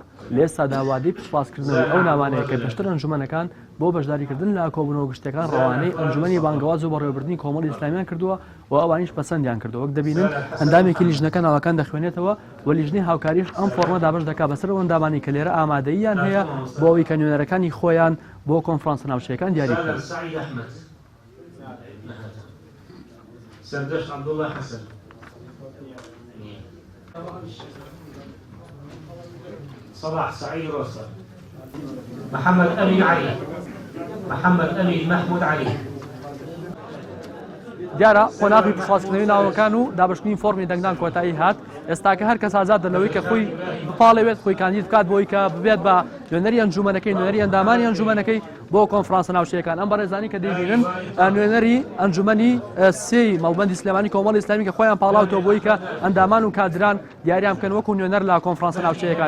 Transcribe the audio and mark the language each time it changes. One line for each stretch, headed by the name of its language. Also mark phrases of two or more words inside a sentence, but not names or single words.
Central Kurdish: لە ئێستادا وادەی پشتڕاستکردنەوەی ئەو نامانەیە کە پێشتر ئەنجومەنەکان بۆ بەشداریکردن لە کۆبوونەوە گشتەکان ڕەوانەی ئەنجومەنی بانگەواز و بەڕێوەبردننی کۆمەڵی ئیسلامیان کردووە و ئەوانیش پەسەندیان کردەوە. وەک دەبینن ئەندامێکی لیژنەکە ناوەکان دەخوێنێتەوە و لیژنەی هاوکاریش ئەم فۆرمە دابەش دەکات بەسەر ئەو ئەندامانی کە لێرە ئامادەییان هەیە بۆ ئەوەی کە نوێنەرەکانی خۆیان بۆ کۆنفرانسە ناوچەیەکان دیاری بکەن. صباح سعيد روسا محمد أمين علي محمد أمين محمود علي دیارە قۆناغی پشتڕاستکردنەوەی ناوەکان و دابشتنی فۆرمی دەنگدان کۆتایی هات. ئێستاکە هەر کەس ئازاد لەوەی کە خۆی بپاڵەوێت خۆی کاندید بکات بۆی کە ببێت بە نوێنەری ئەنجومەنەکەی نوێنەری ئەندامانی ئەنجومەنەکەی بۆ کۆنفرانسە ناوچەیەکان. ئەم بەڕێزانی کە دەیبینن نوێنەری ئەنجومەنی سێی مەڵبەندی سلێمانی کۆمەڵی ئیسلامی کە خۆیان پاڵاوتەوە بۆی کە ئەندامان و کادران دیاریان بکەن وەکو نوێنەر لە کۆنفرانسە ناوچەیەکان.